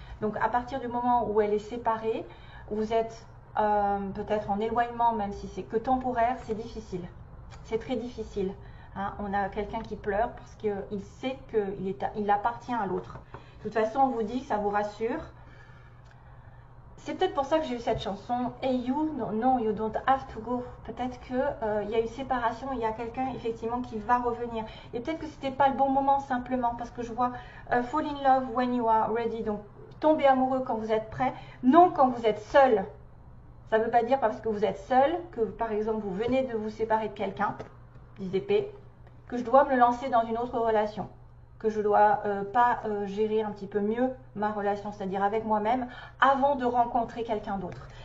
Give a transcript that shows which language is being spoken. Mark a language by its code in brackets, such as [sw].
[fr] Donc, à partir du moment où elle est séparée, vous êtes peut-être en éloignement, même si c'est que temporaire, c'est difficile. C'est très difficile. Hein, on a quelqu'un qui pleure parce qu'il sait qu'il appartient à l'autre. De toute façon, on vous dit que ça vous rassure. C'est peut-être pour ça que j'ai eu cette chanson. [en] Hey you, no, you don't have to go. [fr] Peut-être qu'il y a eu séparation, il y a quelqu'un effectivement qui va revenir. Et peut-être que c'était pas le bon moment simplement parce que je vois [en] fall in love when you are ready. [fr] Donc tomber amoureux quand vous êtes prêt, non quand vous êtes seul. Ça ne veut pas dire parce que vous êtes seul que par exemple vous venez de vous séparer de quelqu'un, 10 d'épée, que je dois me lancer dans une autre relation, que je dois pas gérer un petit peu mieux ma relation, c'est-à-dire avec moi-même, avant de rencontrer quelqu'un d'autre.